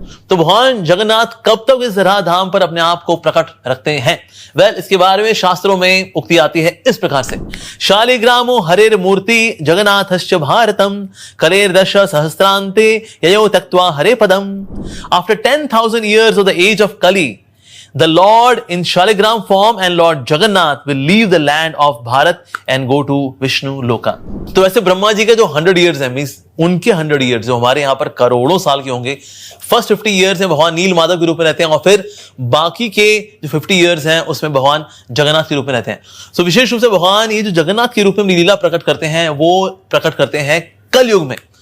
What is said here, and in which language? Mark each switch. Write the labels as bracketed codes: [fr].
[hi] तो भगवान जगन्नाथ कब तक इस राधा धाम पर अपने आप को प्रकट रखते हैं? वेल, इसके बारे में शास्त्रों में उक्ति आती है इस प्रकार से। [sa] शालिग्रामो हरेर मूर्ति जगन्नाथश्च भारतम कलेर्दश सहस्रांते ययो तक्त्वा हरे पदम। [en] After 10,000 years of the age of Kali, The Lord in Shaligram form and Lord Jagannath will leave the land of Bharat and go to Vishnu Loka. [hi] तो वैसे ब्रह्मा जी के जो 100 years है, मींस उनके 100 years जो हमारे यहाँ पर करोड़ों साल के होंगे, फर्स्ट 50 years है भगवान नील माधव के रूप में रहते हैं, और फिर बाकी के जो 50 years हैं उसमें भगवान जगन्नाथ के रूप में रहते हैं. सो विशेष रूप से भगवान ये जो जगन्नाथ के रूप में लीला प्रकट करते हैं वो प्रकट करते हैं कलयुग में.